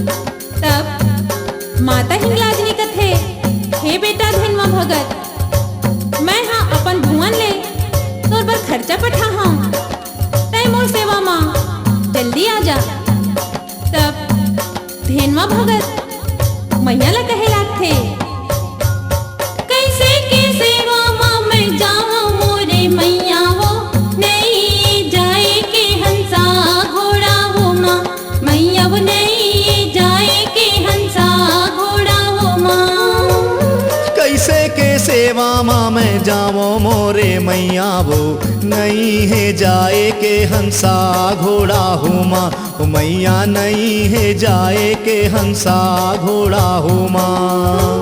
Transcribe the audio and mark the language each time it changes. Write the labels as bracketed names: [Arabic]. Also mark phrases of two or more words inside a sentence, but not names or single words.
[Chhattisgarhi] तब माता हिंगलाजनी कथे, हे बेटा धेनवा भगत मैं हा अपन भुवन ले तोर बर खर्चा पठा हूँ, तै मोर सेवा में जल्दी आ जा। तब धेनवा भगत मैया ला कहे लागथे, कैसे के सेवा माँ मैं जाऊँ मोरे मैया वो नहीं जाए के हंसा घोड़ा हो माँ मैया वो नहीं जाए के हंसा घोड़ा हो माँ। कैसे के सेवा माँ मैं जावो मोरे मैया वो नहीं है जाए के हंसा घोड़ा हो माँ ओ मैया नहीं है जाए के हंसा घोड़ा हो माँ